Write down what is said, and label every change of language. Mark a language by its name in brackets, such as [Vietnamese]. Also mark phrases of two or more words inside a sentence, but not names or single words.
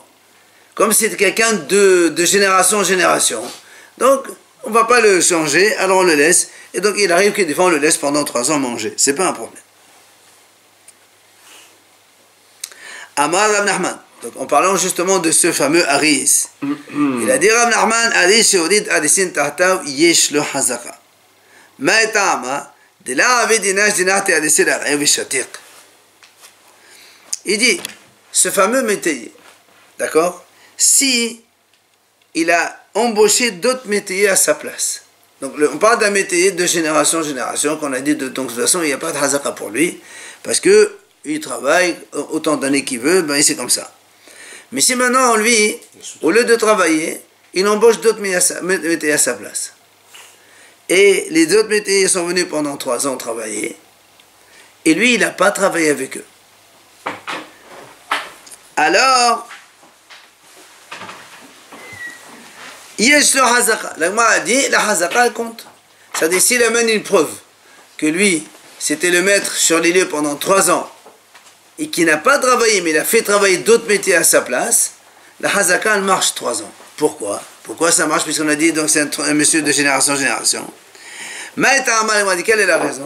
[French] Comme c'est quelqu'un de génération en génération. Donc on ne va pas le changer, alors on le laisse. Et donc il arrive que des fois on le laisse pendant 3 ans manger. C'est pas un problème. [Hebrew] Amar Rav Nachman. [French] Donc en parlant justement de ce fameux haris, il a dit Rav Nachman, [Hebrew] haris sheorid harisin tahtav yesh lo hazaka. [Aramaic] Ma etama de la avedinash dinahte harisin l'arayv shatiq. [French] Il dit, ce fameux métayer, d'accord, si il a embauché d'autres métayers à sa place. Donc on parle d'un métayer de génération en génération, qu'on a dit de toute façon il n'y a pas de hazaka pour lui, parce que il travaille autant d'années qu'il veut, ben c'est comme ça. Mais si maintenant, lui, au lieu de travailler, il embauche d'autres métayers à sa place. Et les autres métayers sont venus pendant 3 ans travailler, et lui, il n'a pas travaillé avec eux. Alors, [Hebrew] yesh lo hazaka. [French] L'agma a dit, la hazaka, elle compte. C'est-à-dire, s'il amène une preuve que lui, c'était le maître sur les lieux pendant 3 ans, et qui n'a pas travaillé, mais il a fait travailler d'autres métiers à sa place, la hazaka, elle marche 3 ans. Pourquoi? Pourquoi ça marche? Puisqu'on a dit, donc c'est un monsieur de génération en génération. Maïta Amal m'a dit, quelle est la raison?